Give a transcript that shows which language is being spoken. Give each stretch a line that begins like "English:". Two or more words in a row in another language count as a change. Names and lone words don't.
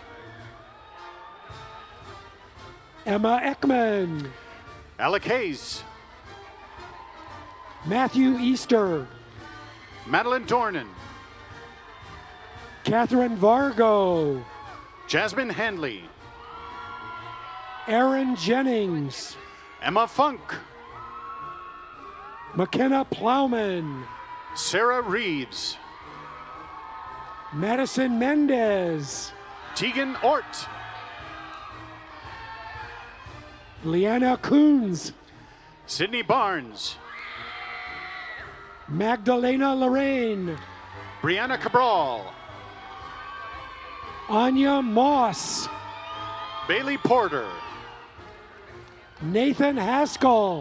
English: Emma Ekman, Alec Hayes, Matthew Easter, Madeline Dornan, Catherine Vargo, Jasmine Handley, Aaron Jennings, Emma Funk, McKenna Plowman, Sarah Reeves, Madison Mendez, Tegan Ort, Leanna Coons, Sydney Barnes, Magdalena Lorraine, Brianna Cabral, Anya Moss, Bailey Porter, Nathan Haskell,